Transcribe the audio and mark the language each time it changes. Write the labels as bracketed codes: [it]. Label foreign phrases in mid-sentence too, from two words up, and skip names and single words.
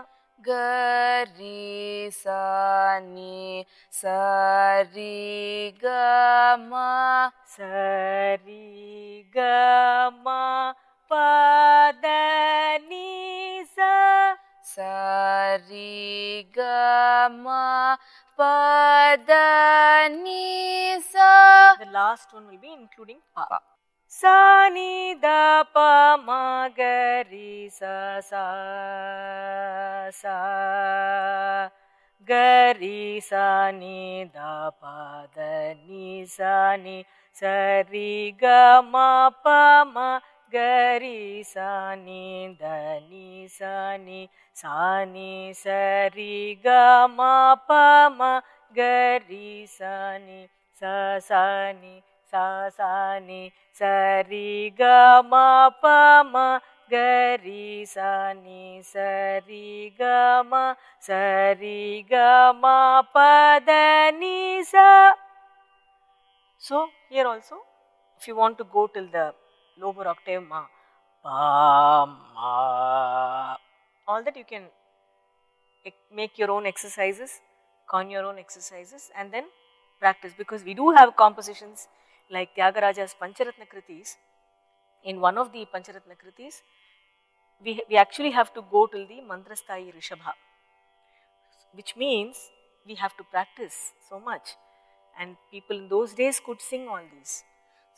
[en] ga ri sa ni sa ri ga ma pa da ni sa ri ga ma pa da ni sa. The last one will be including pa. Sa ni da pa ma ga ri sa ga ri sa ni da pa da ni sa ri ga ma pa ma ga ri sa ni da ni sa ri ga ma pa ma ga ri sa ni sa ni sa ri ga ma pa ma ga ri sa ni sa ri ga ma pa da ni sa. So here also, if you want to go till the lower octave ma, pa ma, all that you can make your own exercises, con your own exercises, and then practice, because we do have compositions like Tyagaraja's Pancharatna Kritis. In one of the Pancharatna Kritis, we actually have to go till the Mantrastayi Rishabha, which means we have to practice so much, and people in those days could sing all these.